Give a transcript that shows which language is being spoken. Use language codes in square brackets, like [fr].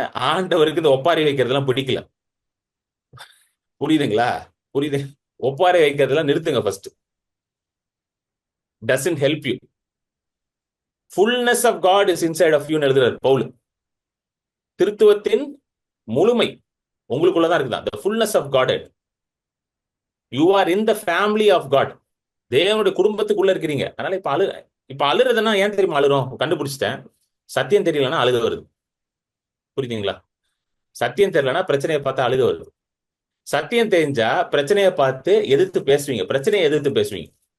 [ta] ஆண்டவருக்கு இந்த ஒப்பாரி வைக்கிறதுலாம் பிடிக்கல. புரியுதுங்களா? புரியுது. ஒப்பாரி வைக்கிறதுலாம் நிறுத்துங்க first. [en] Doesn't help you. Fullness of God is inside of you [ta] எழுதுறார் பவுல். திருத்துவத்தின் முழுமை உங்களுக்குள்ளதான் இருக்குதா. [en] the fullness of God. you are in the family of God. [ta] தேவனுடைய குடும்பத்துக்குள்ள இருக்கிறீங்க. அதனால இப்ப அழுறதுன்னா ஏன் தெரியுமா அழுறோம்? கண்டுபிடிச்சிட்டேன். சத்தியம் தெரியலன்னா அழுக வருது. புரியுதுங்களா? சத்தியம் தெரியலன்னா பிரச்சனையை பார்த்து அழுக வருது. சத்தியம் தெரிஞ்சா பிரச்சனையை பார்த்து எதிர்த்து பேசுவீங்க, பிரச்சனையை எதிர்த்து பேசுவீங்க.